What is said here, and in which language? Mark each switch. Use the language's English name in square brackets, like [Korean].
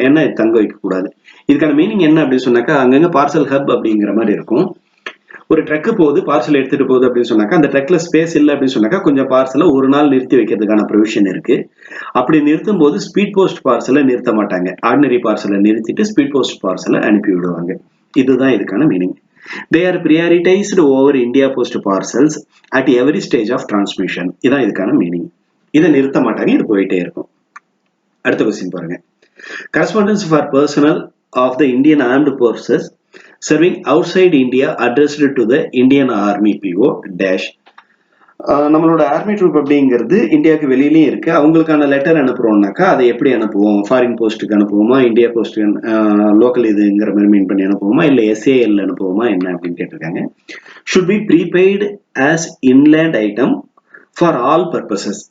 [Tamil] ஏன்னா தங்க வைக்க கூடாது. இதுக்கான மீனிங் என்ன அப்படின்னு சொன்னாக்கா அங்கங்க பார்சல் ஹப் அப்படிங்கிற மாதிரி இருக்கும். ஒரு ட்ரக்கு போகுது, பார்சல் எடுத்துட்டு போகுது அப்படின்னு சொன்னாக்கா அந்த ட்ரக்ல ஸ்பேஸ் இல்லை அப்படின்னு சொன்னாக்கா கொஞ்சம் பார்சலை ஒரு நாள் நிறுத்தி வைக்கிறதுக்கான ப்ரொவிஷன் இருக்கு. அப்படி நிறுத்தும் போது ஸ்பீட் போஸ்ட் பார்சலை நிறுத்த மாட்டாங்க. ஆர்டினரி பார்சலை நிறுத்திட்டு ஸ்பீட் போஸ்ட் பார்சலை அனுப்பி விடுவாங்க. இதுதான் இதுக்கான meaning. [English] They are prioritized over India Post parcels at every stage of transmission. [Tamil] இதான் இதுக்கான மீனிங். இதை நிறுத்த மாட்டாங்க, இது போயிட்டே இருக்கும். அடுத்த கொஸ்டின் பாருங்க. [English] Correspondence for personnel of the Indian Armed Forces serving outside India addressed to the Indian Army PO dash. [Tamil] நம்மளோட ஆர்மி ட்ரூப் அப்படிங்கிறது இந்தியாவுக்கு வெளியிலயும் இருக்கு. அவங்களுக்கான லெட்டர் அனுப்புறோம்னாக்கா அதை எப்படி அனுப்புவோம்? ஃபாரின் போஸ்ட்டுக்கு அனுப்புவோமா, இந்தியா போஸ்ட் லோக்கல் இதுங்கிற மாதிரி மீன் பண்ணி அனுப்புவோமா, இல்லை எஸ்ஏஎல் அனுப்புவோமா என்ன அப்படின்னு கேட்டிருக்காங்க. [English] Should be prepaid as inland item for all purposes.